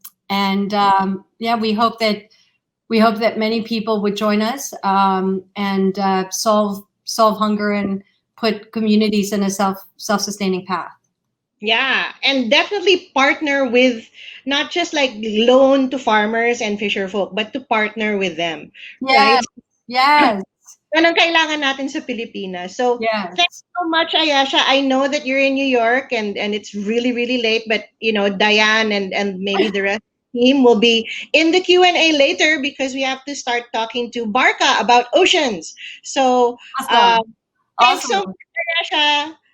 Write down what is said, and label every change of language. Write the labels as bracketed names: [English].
[English] We hope that many people would join us and solve hunger and put communities in a self-sustaining path. Yeah, and definitely partner with, not just like loan to farmers and fisher folk, but to partner with them. Yes. Right? Yes. [Filipino] Yan ang kailangan natin sa Pilipinas. [English] So Thanks so much, Ayasha. I know that you're in New York and it's really, really late, but you know, Diane and maybe the rest of the team will be in the Q&A later, because we have to start talking to Barca about oceans. So thanks so much, Ayasha.